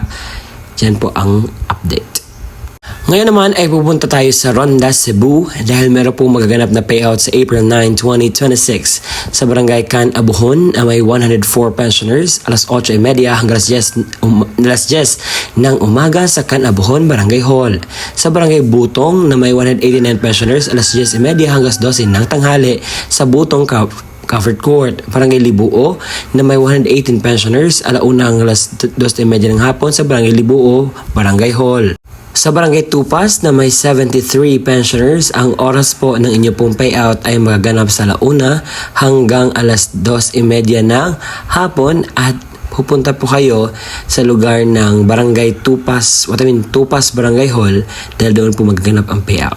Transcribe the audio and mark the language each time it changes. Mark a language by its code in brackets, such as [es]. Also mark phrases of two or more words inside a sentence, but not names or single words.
[tl] Yan po ang update. Ngayon naman ay pupunta tayo sa Ronda, Cebu dahil meron po magaganap na payout sa April 9, 2026 sa Barangay Can Abuhon na may 104 pensioners alas 8:30 hanggang alas 10 ng umaga sa Can Abuhon, Barangay Hall. Sa Barangay Butong na may 189 pensioners alas 10:30 hanggang 12 ng tanghali sa Butong Covered Court. Barangay Libuo na may 118 pensioners alauna hanggang alas 2:30 ng hapon sa Barangay Libuo, Barangay Hall. Sa Barangay Tupas na may 73 pensioners, ang oras po ng inyo pong payout ay magaganap sa alauna hanggang alas 2:30 ng hapon at pupunta po kayo sa lugar ng Barangay Tupas, Tupas Barangay Hall dahil doon po magaganap ang payout.